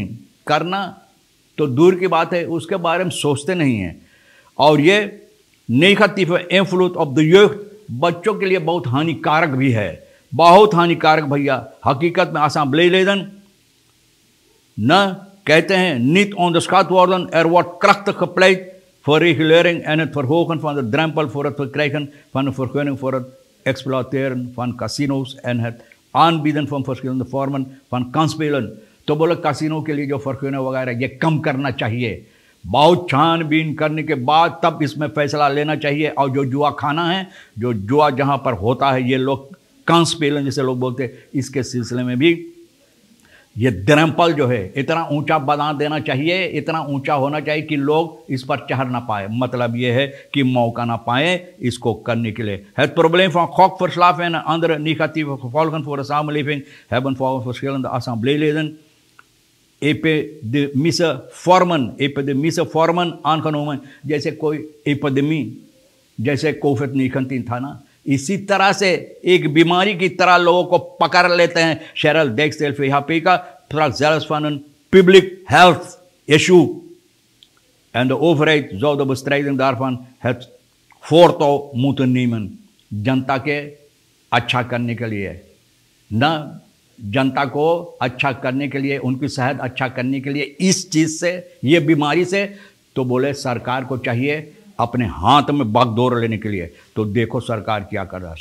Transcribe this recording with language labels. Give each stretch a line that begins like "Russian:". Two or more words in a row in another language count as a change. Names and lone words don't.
Hindi: करना तो दूर की बात है, उसके बारे में सोचते नहीं हैं। और ये
English: negative influence of the youth,
Hindi: बच्चों के लिए बहुत हानिकारक भी है, बहुत हानिकारक भैया। हकीकत में असेंबली लेदन न कहते हैं
Dutch: niet onderschat worden, wordt krachtig gepleit voor regulering en het verhogen van de drempel voor het verkrijgen van een vergunning voor het exploiteren van casino's en het aanbieden van verschillende vormen van kansspelen।
Hindi: तो बोले कैसीनो के लिए जो फर्क वगैरह ये कम करना चाहिए। बहुत छानबीन करने के बाद तब इसमें फैसला लेना चाहिए। और जो जुआ खाना है, जो जुआ जहाँ पर होता है, ये लोग कंस्पेलन जिसे लोग बोलते हैं, इसके सिलसिले में भी ये द्रम्पल जो है इतना ऊंचा बना देना चाहिए, इतना ऊंचा होना चाहिए कि लोग इस पर चढ़ ना पाए। मतलब ये है कि मौका ना पाए इसको करने के लिए।
Dutch: Het probleem van gokverslaafd en andere negatieve gevolgen voor de samenleving hebben volgens verschillende assembleeleden epidemische vormen aangenomen।
Hindi: जैसे कोई एपिडेमी, जैसे कोविड-19 था ना, इसी तरह से एक बीमारी की तरह लोगों को पकड़ लेते हैं।
Dutch: Cheryl Dijkstra VHP sprak zelfs van een
English: public health issue
Dutch: en de overheid zou de bestrijding daarvan het voortouw moeten nemen।
Hindi: जनता के अच्छा करने के लिए, न जनता को अच्छा करने के लिए, उनकी सेहत अच्छा करने के लिए, इस चीज़ से, ये बीमारी से, तो बोले सरकार को चाहिए अपने हाथ में बागडोर लेने के लिए। तो देखो सरकार क्या कर रहा है।